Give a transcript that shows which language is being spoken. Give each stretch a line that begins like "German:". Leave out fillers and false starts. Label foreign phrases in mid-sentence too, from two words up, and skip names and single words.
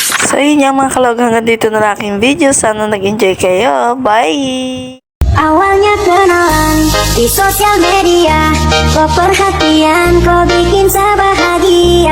Filipino: So yun nga mga kalawag, hanggang dito na lang aking video. Sana nag-enjoy kayo. Bye!
Indonesian: Awalnya kenalan di sosial media, kok perhatian kau bikin saya bahagia.